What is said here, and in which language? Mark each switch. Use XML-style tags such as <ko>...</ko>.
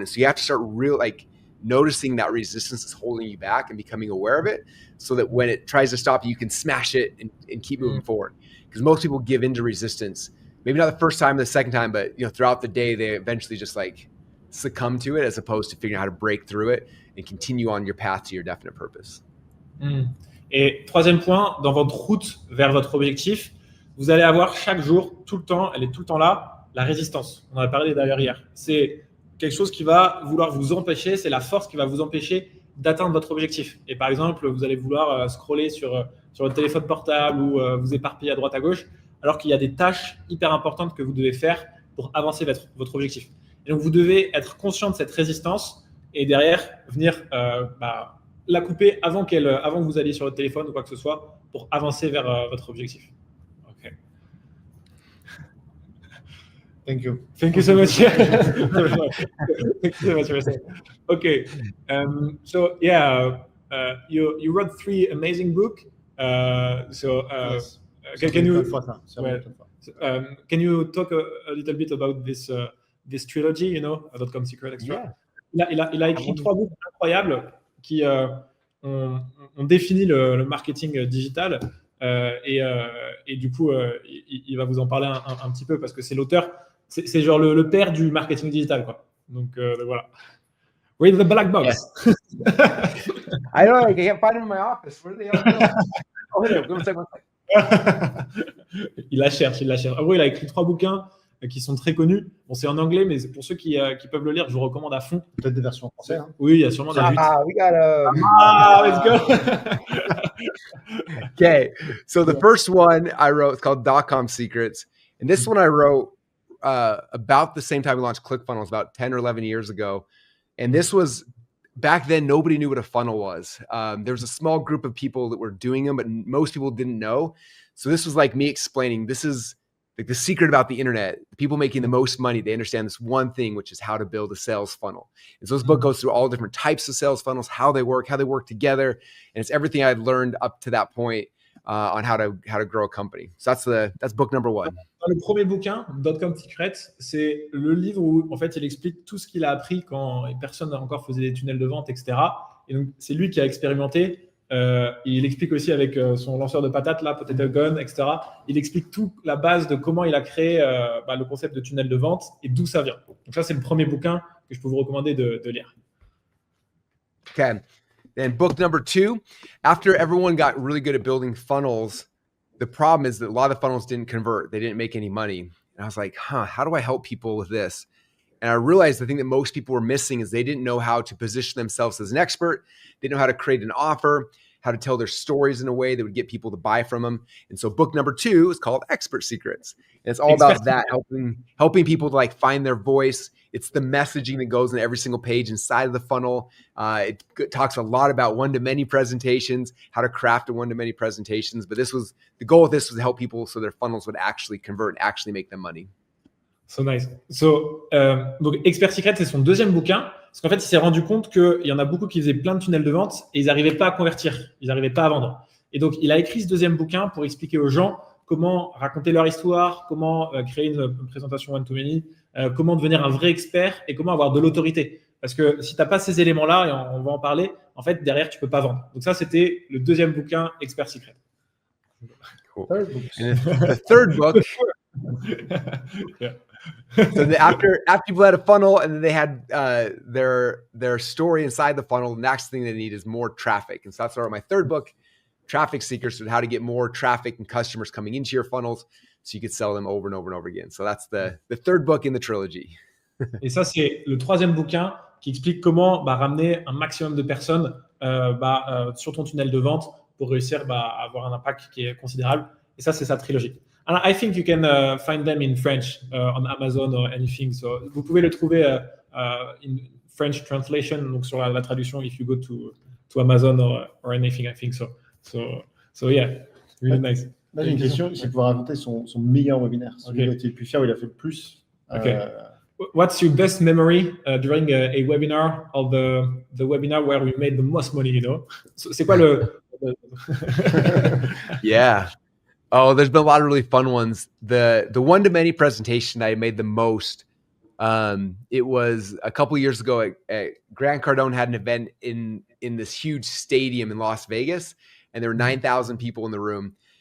<en>And so you have to start noticing that resistance is holding you back and becoming aware of it, so that when it tries to stop you, you can smash it and keep moving forward. Because most people give into resistance, maybe not the first time, the second time, but throughout the day, they eventually just succumb to it, as opposed to figuring out how to break through it and continue on your path to your definite purpose.</en> <fr>Et troisième point, dans votre route vers votre objectif, vous allez avoir chaque jour, tout le temps, elle est tout le temps là, la résistance. On en a parlé d'ailleurs hier. C'est quelque chose qui va vouloir vous empêcher, c'est la force qui va vous empêcher d'atteindre votre objectif. Et par exemple, vous allez vouloir scroller sur votre téléphone portable ou vous éparpiller à droite à gauche, alors qu'il y a des tâches hyper importantes que vous devez faire pour avancer votre objectif. Et donc, vous devez être conscient de cette résistance et derrière, venir la couper avant que vous alliez sur votre téléphone ou quoi que ce soit pour avancer vers votre objectif.</fr> <en>OK. Thank you. Thank you so much. Thank you so much, Russell. Okay. So, yeah, you wrote 3 amazing books. Yes. Can you talk a little bit about this trilogy, .com Secret Extra? Yeah.</en> <fr>Il a écrit 3 books incroyables qui ont défini le marketing digital et du coup, il va vous en parler un petit peu parce que c'est l'auteur, c'est genre le père du marketing digital, quoi. Donc voilà.</fr> <en>Read the black box. Yeah. I don't know, I can't find them in my office. Where are they all going? Oh, here, one second.</en> <fr>Il la cherche. En gros, il a écrit 3 bouquins qui sont très connus. Bon, c'est en anglais, mais pour ceux qui peuvent le lire, je vous recommande à fond. Peut-être des versions françaises. Hein. Oui, il y a sûrement des</fr> <en>we got let's go. Okay, so the first one I wrote is called .com Secrets, and this one I wrote about the same time we launched ClickFunnels, about 10 or 11 years ago. And this was, back then, nobody knew what a funnel was. There was a small group of people that were doing them, but most people didn't know. So this was like me explaining, this is like the secret about the internet. The people making the most money, they understand this one thing, which is how to build a sales funnel. And so this book goes through all different types of sales funnels, how they work together. And it's everything I'd learned up to that point on how to grow a company. So that's book number 1.</en> <fr>Dans le premier bouquin, .com Secret, c'est le livre où en fait il explique tout ce qu'il a appris quand personne n'a encore faisait des tunnels de vente, etc. Et donc c'est lui qui a expérimenté. Il explique aussi avec son lanceur de patates là, Potato Gun, etc. Il explique toute la base de comment il a créé le concept de tunnel de vente et d'où ça vient. Donc ça c'est le premier bouquin que je peux vous recommander de lire.</fr> <en>Okay. Then book number 2, after everyone got really good at building funnels, the problem is that a lot of the funnels didn't convert. They didn't make any money. And I was like, how do I help people with this? And I realized the thing that most people were missing is they didn't know how to position themselves as an expert. They didn't know how to create an offer, how to tell their stories in a way that would get people to buy from them. And so book number 2 is called Expert Secrets. And it's all about that, helping people to find their voice. It's the messaging that goes in every single page inside of the funnel. It talks a lot about one-to-many presentations, how to craft a one-to-many presentations. But the goal of this was to help people so their funnels would actually convert and actually make them money. So nice.</en> <fr>Donc, Expert Secret, c'est son deuxième bouquin. Parce qu'en fait, il s'est rendu compte qu'il y en a beaucoup qui faisaient plein de tunnels de vente et ils n'arrivaient pas à convertir. Ils n'arrivaient pas à vendre. Et donc, il a écrit ce deuxième bouquin pour expliquer aux gens comment raconter leur histoire, comment créer une présentation one-to-many, comment devenir un vrai expert et comment avoir de l'autorité. Parce que si tu n'as pas ces éléments-là, et on va en parler, en fait, derrière, tu ne peux pas vendre. Donc ça, c'était le deuxième bouquin, Expert Secret.</fr> <en>Cool. And the third book... Yeah. So after people had a funnel and then they had their story inside the funnel, the next thing they need is more traffic. And so that's where my third book, Traffic Secrets, on how to get more traffic and customers coming into your funnels so you could sell them over and over and over again. So that's the third book in the trilogy.</en> <fr>Et ça, c'est le troisième bouquin qui explique comment ramener un maximum de personnes sur ton tunnel de vente pour réussir à avoir un impact qui est considérable. Et ça, c'est sa trilogie.</fr> <en>And I think you can find them in French on Amazon or anything. So,</en> <fr>vous pouvez le trouver</fr> <en>in French translation,</en> <fr>donc sur la traduction,</fr> <en>if you go to Amazon or anything, I think so. So yeah, really nice.</en> <fr>Là, j'ai une question, c'est pouvoir raconter son meilleur webinaire, celui dont il est le plus fier, où il a fait le plus.</fr> <en>What's your best memory during a webinar, or the webinar where we made the most money, you know?</en> <fr>C'est quoi le...</fr> <en>Yeah. Oh, there's been a lot of really fun ones. The one-to-many presentation I made the most, it was a couple years ago at Grant Cardone had an event in this huge stadium in Las Vegas, and there were 9,000 people in the room.</en>